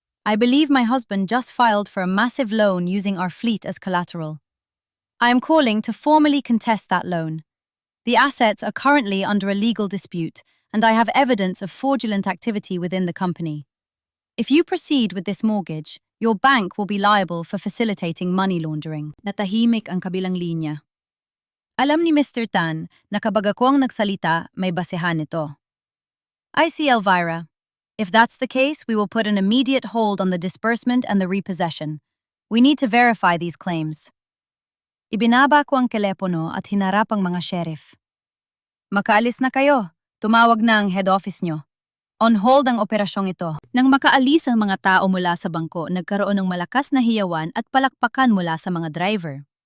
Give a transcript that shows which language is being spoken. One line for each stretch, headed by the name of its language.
English: I believe my husband just filed for a massive loan using our fleet as collateral. I am calling to formally contest that loan. The assets are currently under a legal dispute, and I have evidence of fraudulent activity within the company. If you proceed with this mortgage, your bank will be liable for facilitating money laundering."
Filipino: Natahimik ang kabilang linya. Alam ni Mr. Tan na kapag ako ang nagsalita, may basehan ito.
English: "I see, Elvira. If that's the case, we will put an immediate hold on the disbursement and the repossession. We need to verify these claims."
Filipino: Ibinaba ko ang telepono at hinarap ang mga sheriff. "Makaalis na kayo. Tumawag na ang head office nyo. On hold ang operasyong ito." Nang makaalis ang mga tao mula sa bangko, nagkaroon ng malakas na hiyawan at palakpakan mula sa mga driver.